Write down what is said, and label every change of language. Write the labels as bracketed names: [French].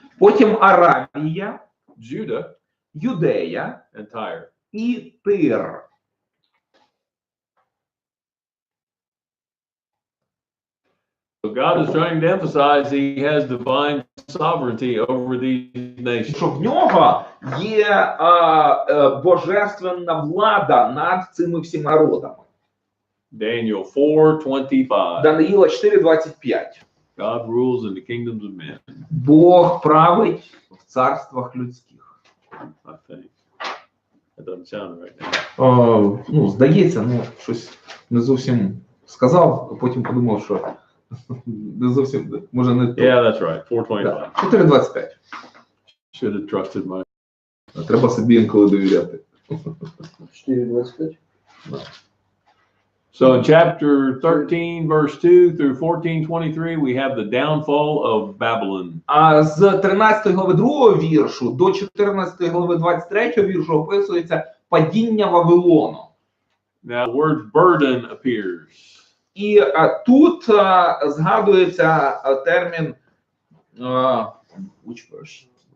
[Ukrainian] Потім Аравія, [English] Judah, [Ukrainian] Юдея [English] and Tyre. [Ukrainian] і Тир. [English] So God is trying to emphasize He has divine sovereignty over these nations. [Ukrainian] Що в нього є божественна влада над цими всіма народами. [English] Daniel 4:25. [Ukrainian] Даниїла 4:25. [English] God rules in the kingdoms of men. [Ukrainian] Бог править в царствах людських. [English] I think that doesn't sound right now. [Ukrainian] Ну, здається, щось не зовсім сказав, а потім подумав, що не зовсім, може не то. [English] Yeah, that's right. 4:25. [Ukrainian] 4:25. [English] Should have trusted my. [Ukrainian] Треба собі інколи довіряти. [English] 4:25. So in chapter 13, verse 2 through 14:23, we have the downfall of Babylon. [Ukrainian] А з 13 глави 2 віршу до 14 глави 23 віршу описується падіння Вавилону. [English] Now the word burden appears. [Ukrainian] І тут згадується термін [English] which verse?